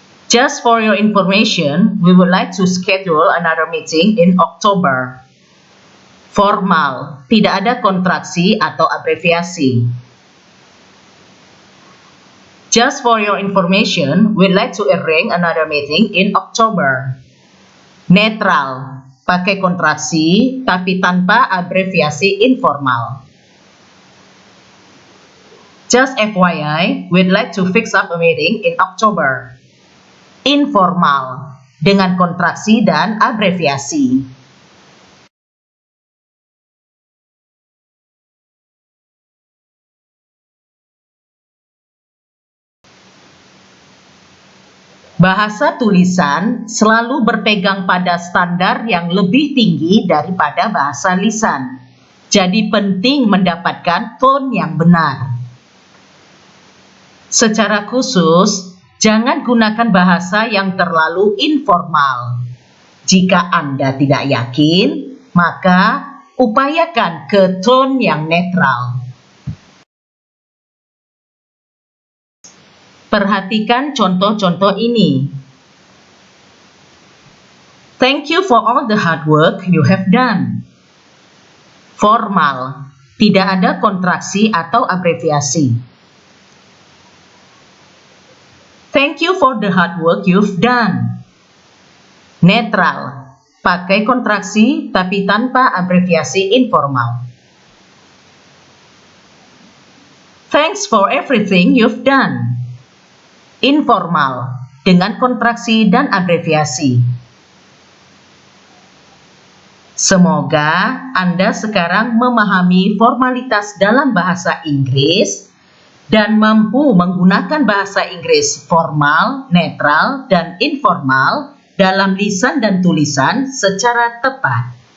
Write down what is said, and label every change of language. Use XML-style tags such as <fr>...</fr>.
<en>Just for your information, we would like to schedule another meeting in October.</en> <id>Formal, tidak ada kontraksi atau abreviasi.</id> <en>Just for your information, we'd like to arrange another meeting in October.</en> <id>Netral, pakai kontraksi tapi tanpa abreviasi informal.</id> <en>Just FYI, we'd like to fix up a meeting in October.</en> <id>Informal, dengan kontraksi dan abreviasi. Bahasa tulisan selalu berpegang pada standar yang lebih tinggi daripada bahasa lisan. Jadi penting mendapatkan tone yang benar. Secara khusus, jangan gunakan bahasa yang terlalu informal. Jika Anda tidak yakin, maka upayakan ke tone yang netral. Perhatikan contoh-contoh ini.</id> <en>Thank you for all the hard work you have done.</en> <id>Formal, tidak ada kontraksi atau abreviasi.</id> <en>Thank you for the hard work you've done.</en> <id>Netral, pakai kontraksi tapi tanpa abreviasi informal.</id> <en>Thanks for everything you've done.</en> <id>Informal, dengan kontraksi dan abreviasi. Semoga Anda sekarang memahami formalitas dalam bahasa Inggris dan mampu menggunakan bahasa Inggris formal, netral, dan informal dalam lisan dan tulisan secara tepat.</id>